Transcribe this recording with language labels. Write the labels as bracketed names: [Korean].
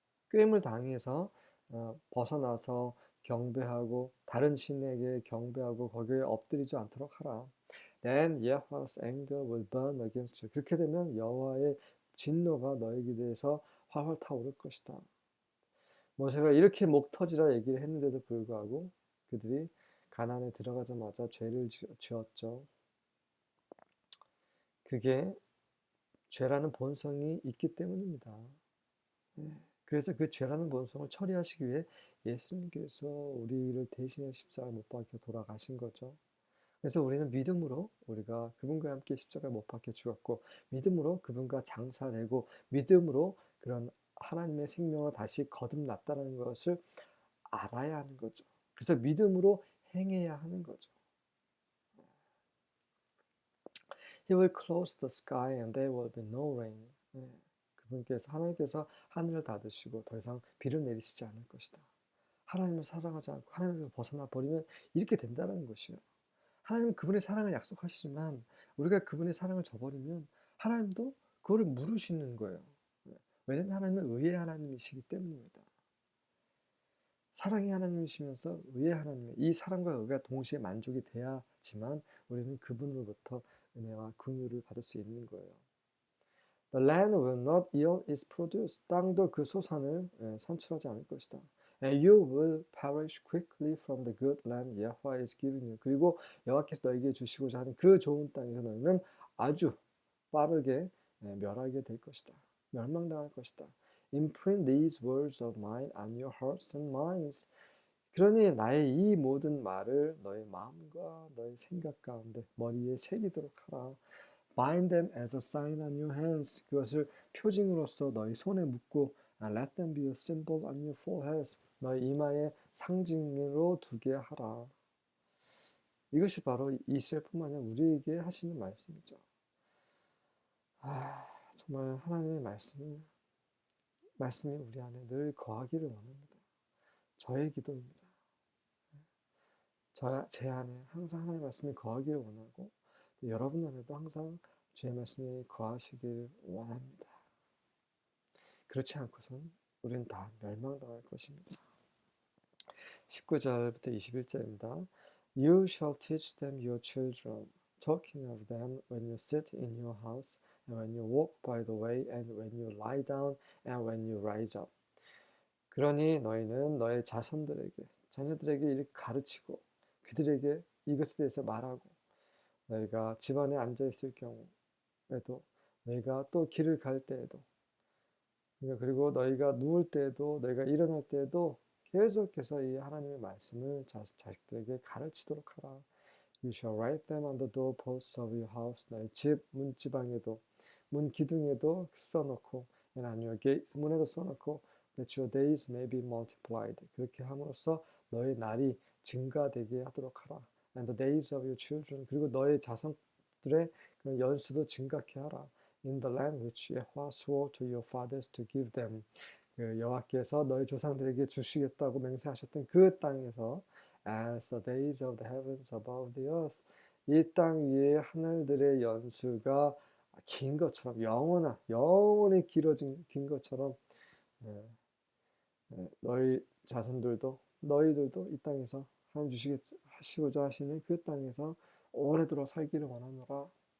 [Korean] 꾀임을 당해서 벗어나서 경배하고 다른 신에게 경배하고 거기에 엎드리지 않도록 하라. [English] Then Yahweh's anger will burn against you. [Korean] 그렇게 되면 여호와의 진노가 너에게 대해서 활활 타오를 것이다. 모세가 이렇게 목 터지라 얘기를 했는데도 불구하고 그들이 가나안에 들어가자마자 죄를 지었죠. 그게 죄라는 본성이 있기 때문입니다. 그래서 그 죄라는 본성을 처리하시기 위해 예수님께서 우리를 대신해 십자가에 못 박혀 돌아가신 거죠. 그래서 우리는 믿음으로 우리가 그분과 함께 십자가에 못 박혀 죽었고, 믿음으로 그분과 장사되고, 믿음으로 그런 하나님의 생명을 다시 거듭났다는 것을 알아야 하는 거죠. 그래서 믿음으로 행해야 하는 거죠. [English] He will close the sky and there will be no rain. [Korean] 하나님께서 하늘을 닫으시고 더 이상 비를 내리시지 않을 것이다. 하나님을 사랑하지 않고 하나님에서 벗어나 버리면 이렇게 된다는 것이에요. 하나님은 그분의 사랑을 약속하시지만 우리가 그분의 사랑을 저버리면 하나님도 그거를 물으시는 거예요. 왜냐하면 하나님은 의의 하나님이시기 때문입니다. 사랑의 하나님이시면서 의의 하나님, 이 사랑과 의가 동시에 만족이 돼야지만 우리는 그분으로부터 은혜와 긍휼을 받을 수 있는 거예요. [English] The land will not yield its produce. [Korean] 땅도 그 소산을 산출하지 않을 것이다. [English] And you will perish quickly from the good land Yahweh is giving you. [Korean] 그리고 여호와께서 너에게 주시고자 하는 그 좋은 땅에서 너희는 아주 빠르게 멸하게 될 것이다. 멸망당할 것이다. [English] Imprint these words of mine on your hearts and minds. [Korean] 그러니 나의 이 모든 말을 너의 마음과 너의 생각 가운데 머리에 새기도록 하라. [English] Bind them as a sign on your hands. [Korean] 그것을 표징으로서 너희 손에 묶고 [English] Let them be a symbol on your foreheads. [Korean] 너희 이마에 상징으로 두게 하라. 이것이 바로 이스라엘뿐만 아니라 우리에게 하시는 말씀이죠. 정말 하나님의 말씀이 우리 안에 늘 거하기를 원합니다. 저의 기도입니다. 제 안에 항상 하나님의 말씀이 거하기를 원하고 여러분 안에도 항상 주의 말씀이 거하시길 원합니다. 그렇지 않고선 우리는 다 멸망당할 것입니다. 19절부터 21절입니다. [English] You shall teach them your children, talking of them when you sit in your house, and when you walk by the way, and when you lie down, and when you rise up. [Korean] 그러니 너희는 너의 자녀들에게 이렇게 가르치고 그들에게 이것에 대해서 말하고 너희가 집안에 앉아 있을 경우에도 너희가 또 길을 갈 때에도 그리고 너희가 누울 때에도 너희가 일어날 때에도 계속해서 이 하나님의 말씀을 자식들에게 가르치도록 하라. [English] You shall write them on the doorposts of your house. [Korean] 너희 집 문지방에도 문 기둥에도 써놓고 [English] and on your gates [Korean] 문에도 써놓고 [English] that your days may be multiplied. [Korean] 그렇게 함으로써 너희 날이 증가되게 하도록 하라. [English] And the days of your children. [Korean] 그리고 너의 자손들의 연수도 증가케 하라. [English] In the land which Yahweh swore to your fathers to give them. [Korean] 여호와께서 너희 조상들에게 주시겠다고 맹세하셨던 그 땅에서 [English] as the days of the heavens above the earth. [Korean] 이 땅 위에 하늘들의 연수가 긴 것처럼 영원히 긴 것처럼 너희 자손들도 너희들도 이 땅에서 하나님 하시고자 하시는 그 땅에서 오래도록 살기를 원하노라.